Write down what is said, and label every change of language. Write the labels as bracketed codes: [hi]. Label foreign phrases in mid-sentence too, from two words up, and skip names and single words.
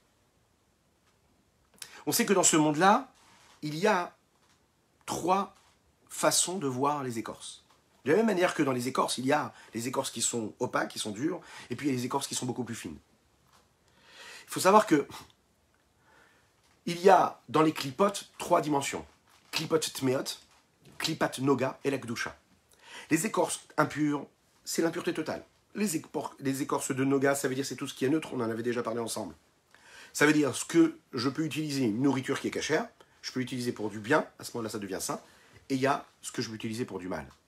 [fr] On sait que dans ce monde-là, il y a 3 façons de voir les écorces. De la même manière que dans les écorces, il y a les écorces qui sont opaques, qui sont dures, et puis il y a les écorces qui sont beaucoup plus fines. Il faut savoir que il y a dans les klipotes 3 dimensions. [he] קליפות טמאות, קליפת נוגה [fr] et la [he] kedusha. [fr] Les écorces impures, c'est l'impureté totale. Les écorces de noga, ça veut dire c'est tout ce qui est neutre, on en avait déjà parlé ensemble. Ça veut dire ce que je peux utiliser, une nourriture qui est cachère, je peux l'utiliser pour du bien, à ce moment-là ça devient sain, et il y a ce que je peux utiliser pour du mal.